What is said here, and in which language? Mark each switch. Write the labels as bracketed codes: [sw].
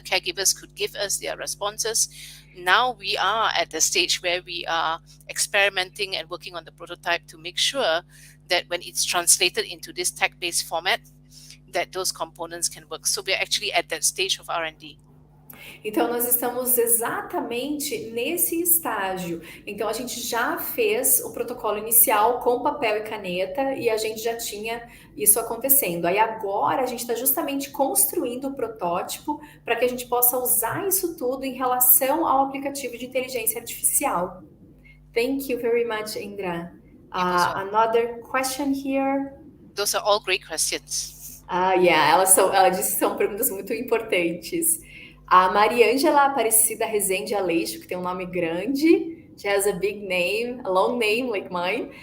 [en] The caregivers could give us their responses. Now we are at the stage where we are experimenting and working on the prototype to make sure that when it's translated into this tech-based format, that those components can work. So we're actually at that stage of R&D. [pt] Então, nós estamos exatamente nesse estágio. Então, a gente já fez o protocolo inicial com papel e caneta e a gente já tinha isso acontecendo. Aí agora a gente está justamente construindo o protótipo para que a gente possa usar isso tudo em relação ao aplicativo de inteligência artificial. [en] Thank you very much, Indra. Another question here. Those are all great questions. [pt] Ela disse que são perguntas muito importantes. A Mariângela Aparecida Rezende Aleixo, que tem um nome grande, [en] she has a big name, a long name like mine.